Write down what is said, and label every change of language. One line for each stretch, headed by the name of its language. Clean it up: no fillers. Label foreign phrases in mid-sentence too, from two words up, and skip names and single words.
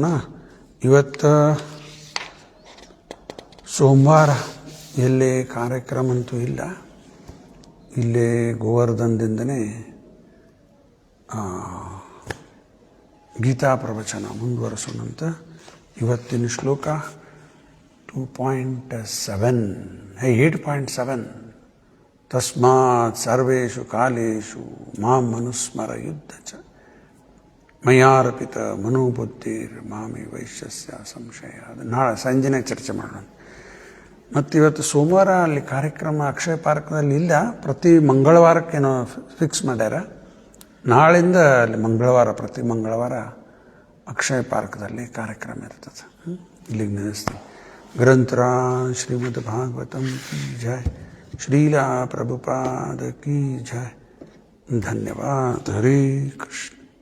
Kannada: ಇವತ್ತು ಸೋಮವಾರ ಎಲ್ಲೇ ಕಾರ್ಯಕ್ರಮ ಅಂತೂ ಇಲ್ಲ. ಇಲ್ಲೇ ಗೋವರ್ಧನದಿಂದನೇ ಗೀತಾ ಪ್ರವಚನ ಮುಂದುವರಿಸೋಣಂತ. ಇವತ್ತಿನ ಶ್ಲೋಕ 8.7
Sanskrit: ತಸ್ಮಾತ್ ಸರ್ವೇಷು ಕಾಲೇಷು ಮಾಂ ಮನುಸ್ಮರ ಯುದ್ಧ ಚ ಮಯಾರ್ಪಿತ ಮನೋಬುದ್ಧಿರ್ ಮಾಮಿ ವೈಶ್ಯಸ್ಯ ಸಂಶಯ.
Kannada: ಅದು ನಾಳೆ ಸಂಜೆನೇ ಚರ್ಚೆ ಮಾಡೋಣ. ಮತ್ತು ಇವತ್ತು ಸೋಮವಾರ ಅಲ್ಲಿ ಕಾರ್ಯಕ್ರಮ ಅಕ್ಷಯ ಪಾರ್ಕ್ನಲ್ಲಿ ಇಲ್ಲ. ಪ್ರತಿ ಮಂಗಳವಾರಕ್ಕೇನೋ ಫಿಕ್ಸ್ ಮಾಡ್ಯಾರ. ನಾಳಿಂದ ಅಲ್ಲಿ ಪ್ರತಿ ಮಂಗಳವಾರ ಅಕ್ಷಯ ಪಾರ್ಕ್ದಲ್ಲಿ ಕಾರ್ಯಕ್ರಮ ಇರ್ತದೆ. ಇಲ್ಲಿಗೆ ನಿಲ್ಲಿಸ್ತೀನಿ.
Hindi: ग्रंथराज श्रीमद् भागवतम की जय, श्रीला प्रभुपाद की जय. धन्यवाद. हरे कृष्ण.